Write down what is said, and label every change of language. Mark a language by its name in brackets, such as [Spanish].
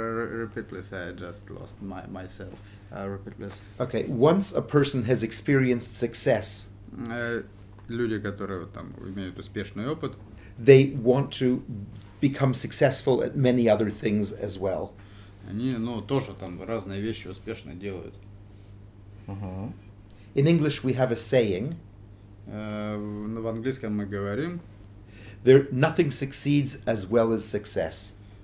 [English] Repeat please, I just lost myself. Repeat please. Okay, once a person has experienced success, [Russian] Люди, которые там имеют успешный опыт, [English] they want to become successful at many other things as well. [Russian] они, ну, тоже там разные вещи успешно делают. [English] In English we have a saying, [Russian] В английском мы говорим, [English] nothing succeeds as well as success.